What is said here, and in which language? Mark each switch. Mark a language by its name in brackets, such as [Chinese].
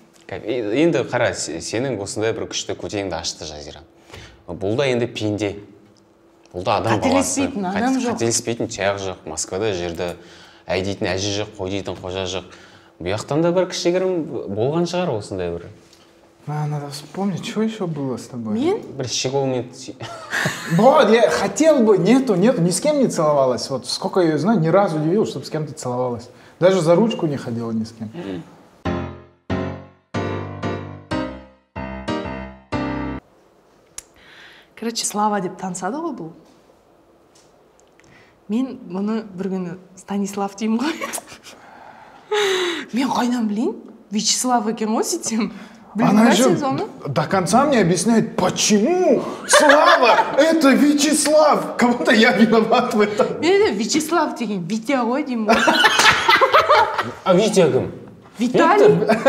[Kazakh] Енді қара, сенің осындай бір күшті көтеңді ашты Жазира. Бұл да енді пенде. Бұл да адам баласы. Қателеспейтін адам жоқ. Қателеспейтін тияқ жоқ, Москвада жерді әй дейтін әже жоқ, қой дейтін қожа жоқ. Бұяқтан да бір кішігірім болған шығар осындай бір. [Russian] Надо вспомнить, что еще было с тобой. [Kazakh] Мен? Бір щеголмен. [Russian] Вот, я хотел бы, нету, ни с кем не целовалась. Вот сколько я ее знаю, ни разу не видел, чтобы с кем-то целовалась. Даже за ручку не ходила ни с кем. [Kazakh] Короче, Слава деп танысады ғой бұл. Мен мұны бір күні Станислав деймін ғой. Мен қайдан білейін? Вячеслав екен ғой сөйтсем. [Russian] Она же до конца мне объясняет, почему Слава это Вячеслав. Кому-то я виноват в этом. [Kazakh] Мен Вячеслав деген Витя ғой деймін ғой. А Витя кім? Виталий.